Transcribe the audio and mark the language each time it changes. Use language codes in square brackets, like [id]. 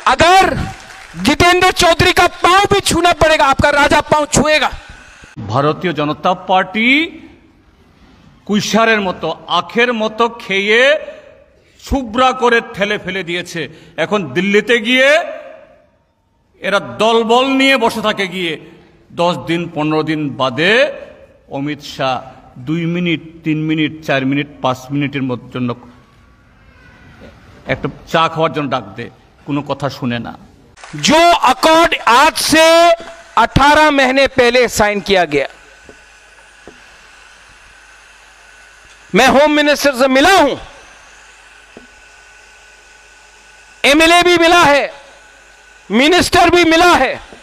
[hi] अगर जितेंद्र चौधरी का पांव भी छूना पड़ेगा, आपका राजा पांव छुएगा। [bn] भारतीय जनता पार्टी কুইশারের মতো আখের মতো খেয়ে ছুবড়া করে ঠেলে ফেলে দিয়েছে। এখন দিল্লিতে গিয়ে এরা দলবল নিয়ে বসে থাকে, গিয়ে 10 দিন 15 দিন বাদে Amit Shah 2 minute 3 minute 4 minute 5 মিনিটের জন্য একটা চা খাওয়ার জন্য ডাক দে, কোনো কথা শুনে না। [hi] जो अकॉर्ड आज से 18 महीने पहले साइन किया गया, मैं होम मिनिस्टर से मिला हूं, एमएलए भी मिला है, मिनिस्टर भी मिला है।